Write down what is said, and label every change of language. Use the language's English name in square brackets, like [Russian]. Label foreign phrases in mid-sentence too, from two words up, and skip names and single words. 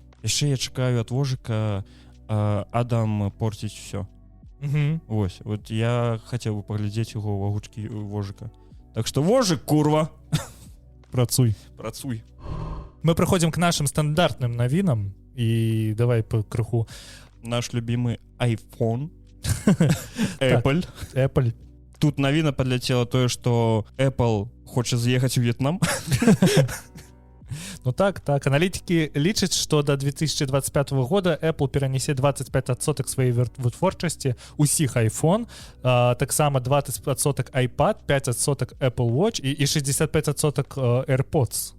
[Belarusian] Яшчэ я чакаю ад Вожыка Адам порціць всё. Ось, вот я хацеў бы паглядзець яго ў агучкі Вожыка. Так што Вожык, курва! Працуй. Мы прыходзім [Russian] к нашим стандартным [Belarusian] навінам і давай по крыху. [Russian] Наш любимый iPhone. Apple. [Belarusian] Тут навіна падляцела тое, што Apple хоча з'ехаць у В'етнам. Ну так, аналітыкі лічаць, што да 2025 года Apple перанясе 25% сваёй вытворчасці усіх iPhone, таксама 20% iPad, 5% Apple Watch і 65% AirPods.